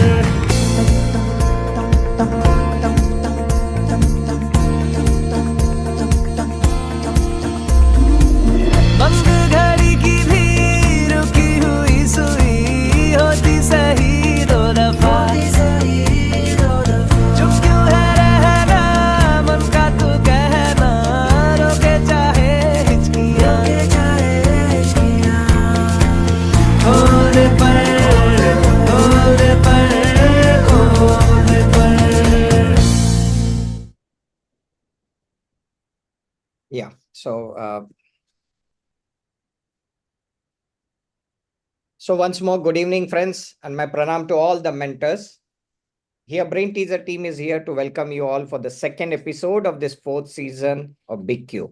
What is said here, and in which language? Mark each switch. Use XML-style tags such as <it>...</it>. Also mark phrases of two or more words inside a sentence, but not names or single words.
<hi>बंद घड़ी की भी रुकी हुई सुई होती सही दो दफा चुप क्यों है रहना मन का तू कहना रोके चाहे हिचकियां खोल दे पर खोल दे पर खोल दे पर</hi> <en>yeah. So once more, good evening, friends, and my pranam to all the mentors. Here, Brain Teaser team is here to welcome you all for the second episode of this fourth season of Big Q.</en>